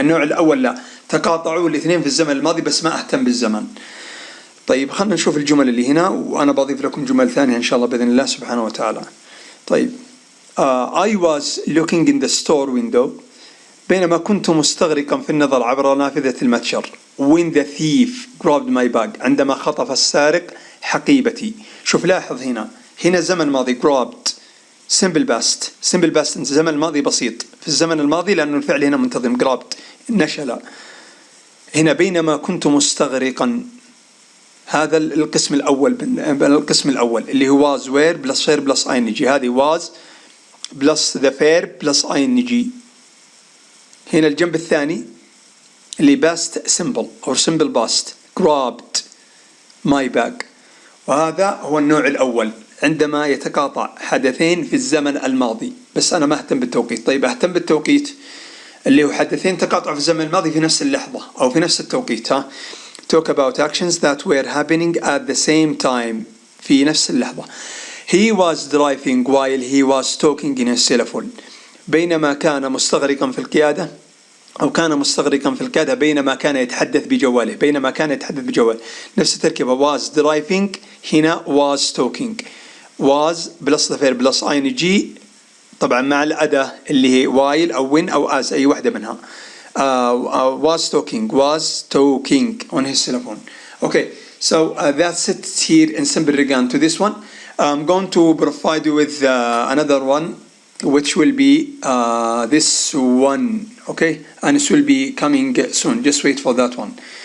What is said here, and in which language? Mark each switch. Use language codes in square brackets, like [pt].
[ar] النوع الأول لا، تقاطعوا الاثنين في الزمن الماضي بس ما أهتم بالزمن. طيب، خلنا نشوف الجمل اللي هنا، وأنا بضيف لكم جمل ثانية إن شاء الله بإذن الله سبحانه وتعالى. طيب، [en] I was looking in the store window، [ar] بينما كنت مستغرقا في النظر عبر نافذة المتجر. [en] when the thief grabbed my bag، [ar] عندما خطف السارق حقيبتي. شوف، لاحظ هنا زمن ماضي grabbed simple past زمن الماضي بسيط في الزمن الماضي لأنه الفعل هنا منتظم grabbed نشل. هنا بينما كنت مستغرقا، هذا القسم الأول اللي هو [en] was were plus verb plus ing. هذه was plus the verb plus ing. [ar] هنا الجنب الثاني اللي past simple أو simple past [en] grabbed my bag، [ar] وهذا هو النوع الأول عندما يتقاطع حدثين في الزمن الماضي بس أنا ما أهتم بالتوقيت. طيب، أهتم بالتوقيت اللي هو حدثين تقاطعوا في الزمن الماضي في نفس اللحظة أو في نفس التوقيت. [en] talk about actions that were happening at the same time، [ar] في نفس اللحظة. [en] he was driving while he was talking in his cell phone، [ar] بينما كان مستغرقا في القيادة، أو كان مستغرقا في القيادة بينما كان يتحدث بجواله. نفس التركيبة [en] was driving، هنا was talking. was plus the verb plus ing [ar] طبعا مع الأداة اللي هي while أو when أو as، أي واحدة منها. [en] was talking on his telephone. Okay, so that's it here in simple regard to this one. I'm going to provide you with another one, which will be this one, okay, and it will be coming soon. Just wait for that one.